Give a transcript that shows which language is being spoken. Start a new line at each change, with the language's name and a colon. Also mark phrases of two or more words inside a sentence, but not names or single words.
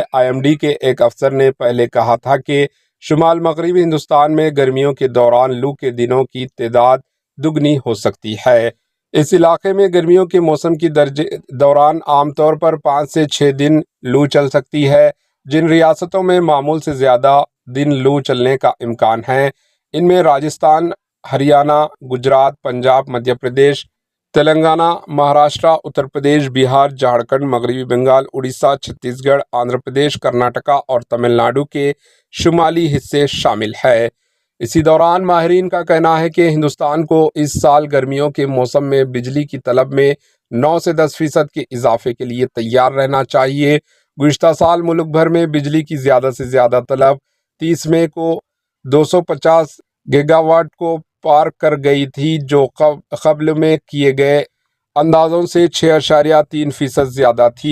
Urdu: IMD کے ایک افسر نے پہلے کہا تھا کہ شمال مغربی ہندوستان میں گرمیوں کے دوران لو کے دنوں کی تعداد دگنی ہو سکتی ہے۔ اس علاقے میں گرمیوں کے موسم کی دوران عام طور پر 5 سے 6 دن لو چل سکتی ہے۔ جن ریاستوں میں معمول سے زیادہ دن لو چلنے کا امکان ہے، ان میں راجستھان، ہریانہ، گجرات، پنجاب، مدھیہ پردیش، تلنگانہ، مہاراشٹر، اتر پردیش، بہار، جھارکھنڈ، مغربی بنگال، اڑیسہ، چھتیس گڑھ، آندھرا پردیش، کرناٹکا اور تمل ناڈو کے شمالی حصے شامل ہے۔ اسی دوران ماہرین کا کہنا ہے کہ ہندوستان کو اس سال گرمیوں کے موسم میں بجلی کی طلب میں 9 سے 10% کے اضافے کے لیے تیار رہنا چاہیے۔ گزشتہ سال ملک بھر میں بجلی کی زیادہ سے زیادہ طلب 30 مئی کو 250 گیگا واٹ کو پار کر گئی تھی، جو قبل میں کیے گئے اندازوں سے 6.3% زیادہ تھی۔